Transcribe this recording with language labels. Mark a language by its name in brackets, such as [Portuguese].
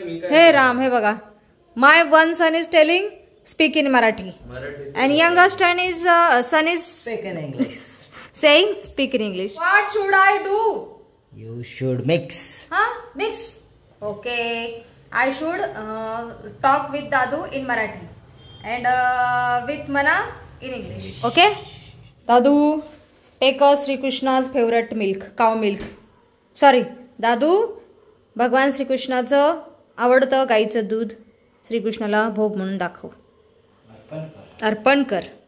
[Marathi] हे राम, हे बघा, [English] My one son is telling speak in Marathi and youngest son is Speak in English. saying speak in English. What should I do? You should mix. Mix. Okay, I should talk with Dadu in Marathi and with Mana in English. Okay, Dadu, take a Sri Krishna's favorite milk, cow milk. [Marathi] Sorry, Dadu, भगवान श्रीकृष्णाचं आवडतं गाईचं दूध श्रीकृष्णाला भोग म्हणून दाखव, अर्पण कर.